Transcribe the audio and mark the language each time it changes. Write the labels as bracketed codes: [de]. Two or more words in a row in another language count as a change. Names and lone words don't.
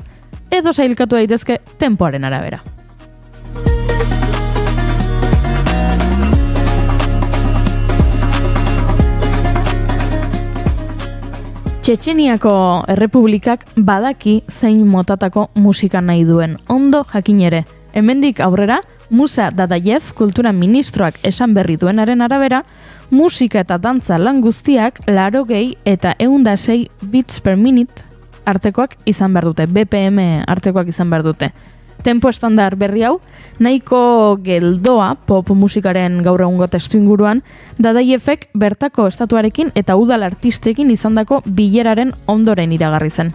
[eu] Edo sailkatu daitezke tempoaren arabera. Txetxeniako errepublikak badaki zein motatako musika nahi duen, ondo jakin ere. Hemendik aurrera, Musa Dadayev kultura ministroak esan berri duenaren arabera, musika eta dantza lan guztiak 80 eta 106 [en] beats per minute [eu] artekoak izan behar dute, BPM artekoak izan behar dute. Tempo estandar berri hau, nahiko geldoa pop musikaren gaur egungo testuinguruan, Dadayevek bertako estatuarekin eta udal artistekin izandako bileraren ondoren iragarri zen.